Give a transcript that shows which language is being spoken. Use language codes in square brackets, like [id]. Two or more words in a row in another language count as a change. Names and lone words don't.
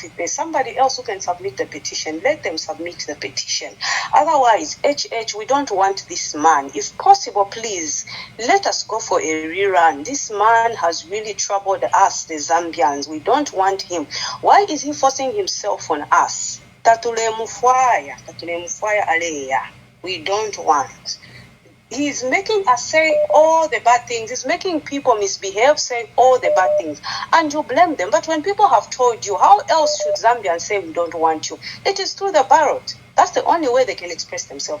[en] If there's somebody else who can submit the petition, let them submit the petition. Otherwise, we don't want this man. If possible, please, let us go for a rerun. This man has really troubled us, the Zambians. We don't want him. Why is he forcing himself on us? [bem] Tatule mufwaya aleya. [en] We don't want. He's making us say all the bad things. He's making people misbehave, say all the bad things. And you blame them. But when people have told you, how else should Zambians say we don't want you? It is through the ballot. That's the only way they can express themselves.